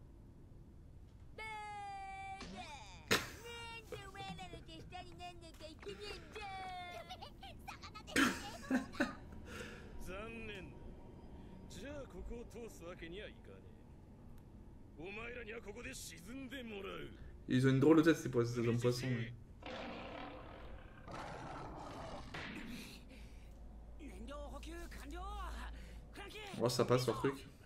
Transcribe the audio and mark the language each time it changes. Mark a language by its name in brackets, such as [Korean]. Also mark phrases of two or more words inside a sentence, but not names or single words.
[Japanese] なんでお前らの手下になんなきゃいけねえんだ。魚で残念だ。じゃあここを通すわけにはいかねえ。お前らにはここで沈んでもらう。 [French] Ils ont une drôle de tête, ces hommes poissons. Mais... Oh, ça passe leur truc.